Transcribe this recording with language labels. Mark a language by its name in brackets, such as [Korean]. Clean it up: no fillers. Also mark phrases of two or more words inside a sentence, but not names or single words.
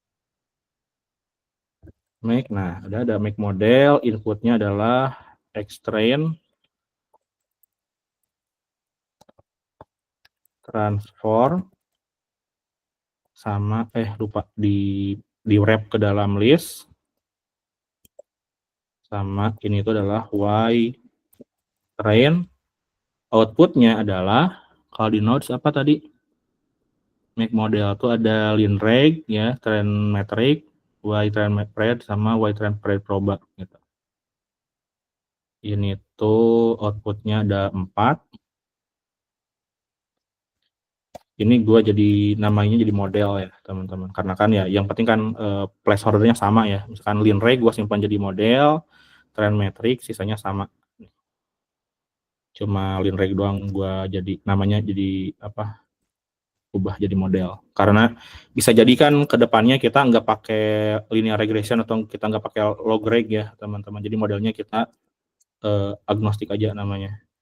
[Indonesian] Make, nah ada [English] make model, [Indonesian] inputnya adalah X-train transform sama lupa di wrap ke dalam list sama ini itu adalah Y-train. Outputnya adalah kalau di nodes apa tadi? [English] Make model [Indonesian] itu ada linreg ya, [English] train metric, [Indonesian] Y-train pred sama Y-train pred proba gitu. Ini tuh outputnya ada 4. Ini gue jadi namanya jadi model ya teman-teman, karena kan ya yang penting kan placeholdernya sama ya, misalkan linreg gue simpan jadi model, [English] trend metric [Indonesian] sisanya sama, cuma linreg doang gue jadi namanya jadi apa, ubah jadi model, karena bisa jadi kan kedepannya kita nggak pakai [English] linear regression [Indonesian] atau kita nggak pakai logreg ya teman-teman, jadi modelnya kita agnostik aja namanya.